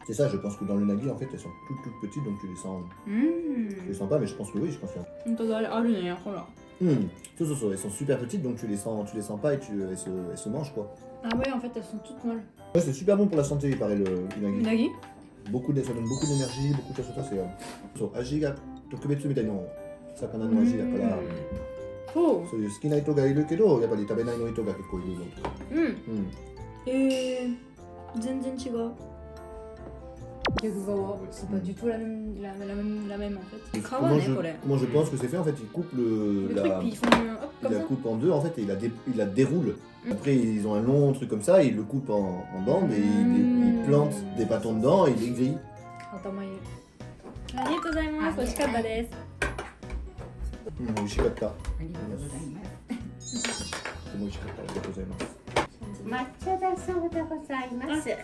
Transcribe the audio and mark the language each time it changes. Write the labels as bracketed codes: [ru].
[fr] C'est ça, je pense que dans l'unagi en fait elles sont toutes petites donc tu les sens pas, mais je pense que oui, je pense que. Elles sont super petites donc tu les sens pas et elles se mangent quoi. Ah ouais, en fait, elles sont toutes molles. Ouais, c'est super bon pour la santé, il paraît le unagi. Unagi? Ça donne beaucoup d'énergie, beaucoup de choses, ça c'est. [ja] Aji ga tokubetsu mitai no sakana no aji dakara. Oh. そういう好きな人がいるけど、やっぱり食べないの人が結構いるのとか。全然違う。 [fr] 逆側c'est pas du tout la même en fait皮 Comment [ja] ねこれ [fr] comment je pense que c'est fait en fait, ils coupent le truc puis ils font hop il comme la ça coupe en deux en fait et il la déroule. Après ils ont un long truc comme ça, ils le coupent en bandes et ils plantent des bâtons dedans et ils les grillent. [ja] 頭いいありがとうございます美味しかったです美味しかった。ありがとうございます。とても美味しかった。ありがとうございます。抹茶だそうでございます